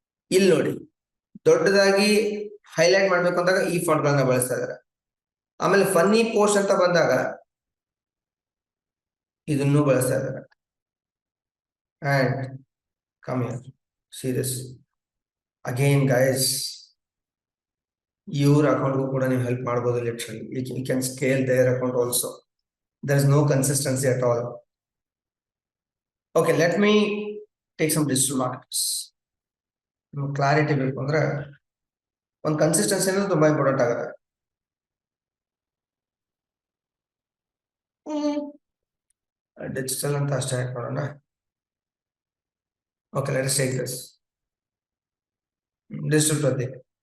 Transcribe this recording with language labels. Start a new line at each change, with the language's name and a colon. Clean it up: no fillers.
Kannada: ಇಲ್ಲಿ ನೋಡಿ, ದೊಡ್ಡದಾಗಿ ಹೈಲೈಟ್ ಮಾಡ್ಬೇಕು ಅಂದಾಗ ಈ ಫಾಂಟ್ ಗಳನ್ನ ಬಳಸ್ತಾ ಇದಾರೆ. ಆಮೇಲೆ ಫನ್ನಿ ಪೋಸ್ಟ್ ಅಂತ ಬಂದಾಗ ಇದನ್ನು ಬಳಸ್ತಾ ಇದ್ದಾರೆ.
English: and come here, see this again guys, your account
Kannada: ಕೂಡ ನೀವು ಹೆಲ್ಪ್ ಮಾಡಬಹುದು.
English: Literally you can scale their account also. There is no consistency at all. Okay, let me take some digital marketers.
Kannada: Clarity ಬೇಕು ಅಂದ್ರೆ ಒಂದು consistency ಅನ್ನೋದು ತುಂಬಾ important ಆಗುತ್ತೆ. Digital ಅಂತ ಅಷ್ಟೇ ಮಾಡೋಣ.
English: Okay, let us take this digital Pradeep.